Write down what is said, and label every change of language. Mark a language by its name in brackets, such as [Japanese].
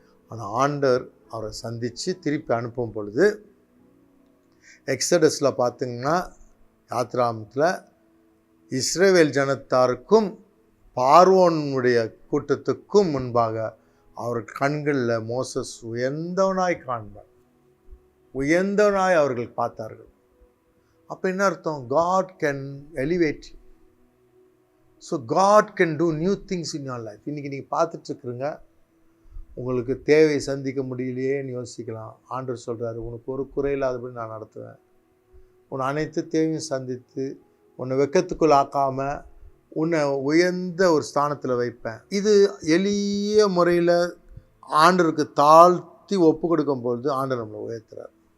[Tamil] ஆனால் ஆண்டவர் அவரை சந்தித்து திருப்பி அனுப்பும் பொழுது எக்ஸடஸில் பார்த்திங்கன்னா யாத்ராமத்தில் இஸ்ரவேல் ஜனத்தாருக்கும் பார்வோனுடைய கூட்டத்துக்கும் முன்பாக அவர் கண்களில் மோசஸ் உயர்ந்தவனாய் காண்பார், உயர்ந்தவனாய் அவர்கள் பார்த்தார்கள். அப்போ என்ன அர்த்தம்? [English] God can elevate you. So God can do new things in your life. [Tamil] இன்றைக்கி நீங்கள் பார்த்துட்ருக்குறீங்க, உங்களுக்கு தேவை சந்திக்க முடியலையேன்னு யோசிக்கலாம். ஆண்டவர் சொல்கிறாரு, உனக்கு ஒரு குறையில்லாதபடி நான் நடத்துவேன், உன்னை அனைத்து தேவையும் சந்தித்து உன்னை வெக்கத்துக்குள் ஆக்காமல் உன்னை உயர்ந்த ஒரு ஸ்தானத்தில் வைப்பேன். இது எளிய முறையில் ஆண்டவருக்கு தாழ்த்தி ஒப்பு கொடுக்கும் பொழுது ஆண்டவர் நம்மளை உயர்த்துறார்.